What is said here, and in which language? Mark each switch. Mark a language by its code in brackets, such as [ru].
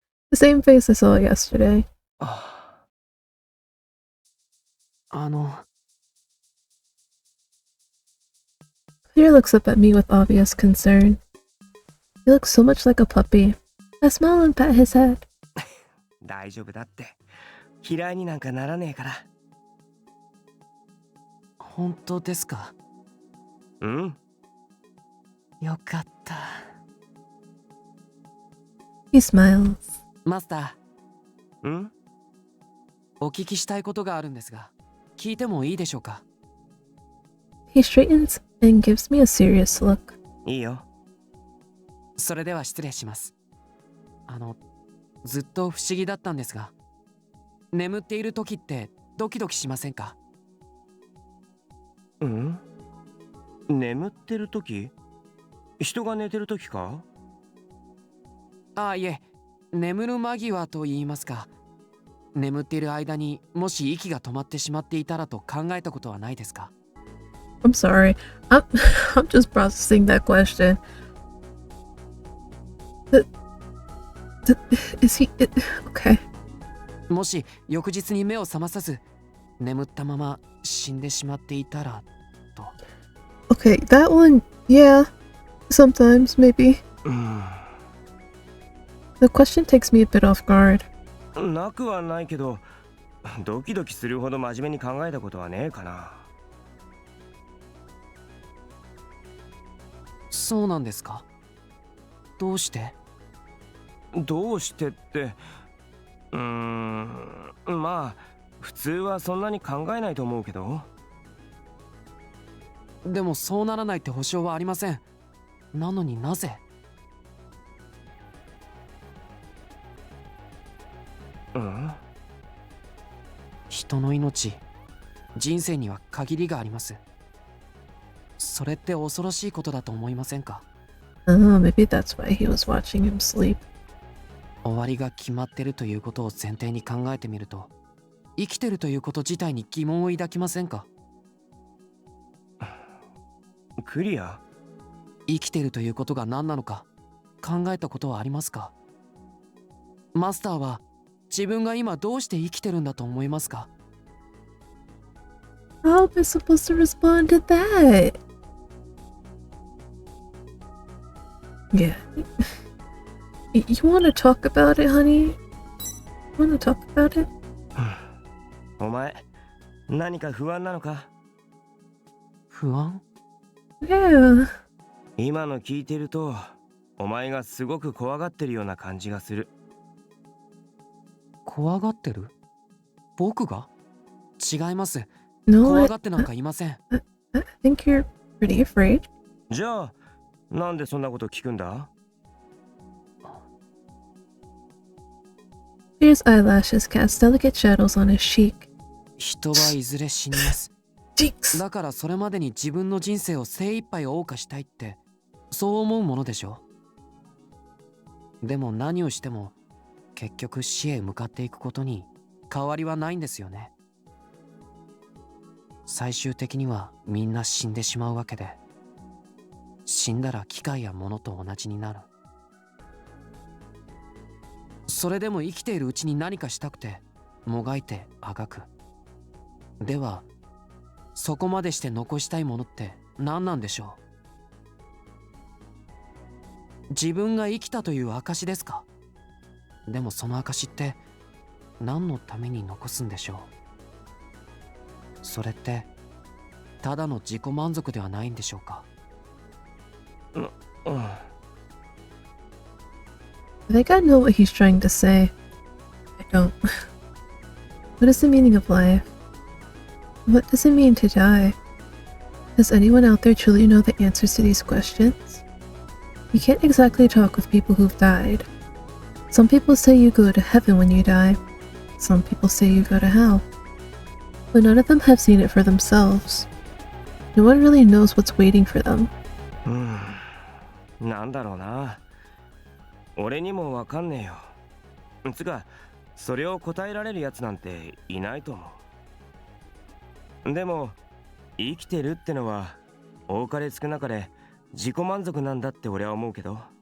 [en] The same face I saw yesterday. Clear looks up at me with obvious concern. He looks so much like a puppy. I smile and pat his head. [ja] 大丈夫だって。嫌いになんかならねえから。本当ですか？うん。よかった。 [en] He smiles. [ja] マスター。 ん？お聞きしたいことがあるんですが、聞いてもいいでしょうか？ [en] He straightens and gives me a serious look. [ja] いいよ。それでは失礼します。ずっと不思議だったんですが、眠っている時ってドキドキしませんか？うん？眠ってる時？人が寝てる時か？いえ、眠る間際と言いますか。眠っている間にもし息が止まってしまっていたらと考えたことはないですか？ [en] I'm sorry. I'm just processing that question. Is he okay? [ja] もし翌日に目を覚まさず眠ったまま死んでしまっていたらと。 [en] Okay, that one, yeah. Sometimes, maybe. The question takes me a bit off guard. [ja] なくはないけど、ドキドキするほど真面目に考えたことはねえかな。そうなんですか。どうして？どうしてって、まあ普通はそんなに考えないと思うけど。でもそうならないって保証はありません。なのになぜ？人の命、人生には限りがあります。それって恐ろしいことだと思いませんか？ [en] Maybe that's why he was watching him sleep. [ja] 終わりが決まってるということを前提に考えてみると、生きてるということ自体に疑問を抱きませんか？クリア？生きてるということが何なのか考えたことはありますか？マスターは自分が今どうして生きてるんだと思いますか？ [en] How am I supposed to respond to that? Yeah. You want to talk about it, honey? You want to talk about it? [ja] お前、何か不安なのか？不安？ [en] Yeah. [ja] 今の聞いてると、お前がすごく怖がってるような感じがする。怖がってる？僕が？違います。 [en] No, [ja] 怖がってなんかいません。 [en] I think you're pretty afraid. [ja] じゃあ、なんでそんなこと聞くんだ？ [en] Peter's eyelashes cast delicate shadows on his cheek. [ja] 人はいずれ死にます。だからそれまでに自分の人生を精一杯謳歌したいってそう思うものでしょ。でも何をしても結局死へ向かっていくことに変わりはないんですよね。最終的にはみんな死んでしまうわけで、死んだら機械や物と同じになる。それでも生きているうちに何かしたくてもがいてあがく。ではそこまでして残したいものって何なんでしょう？自分が生きたという証ですか？でもその証って何のために残すんでしょう？それってただの自己満足ではないんでしょうか？ [en] I think I know what he's trying to say. I don't. What is the meaning of life? What does it mean to die? Does anyone out there truly know the answers to these questions? You can't exactly talk with people who've died. Some people say you go to heaven when you die. Some people say you go to hell. But none of them have seen it for themselves. No one really knows what's waiting for them. [ja] なんだろうな。俺にもわかんねえよ。つか、それを答えられるやつなんていないと思う。でも、生きてるってのは多かれ少なかれ自己満足なんだって俺は思うけど。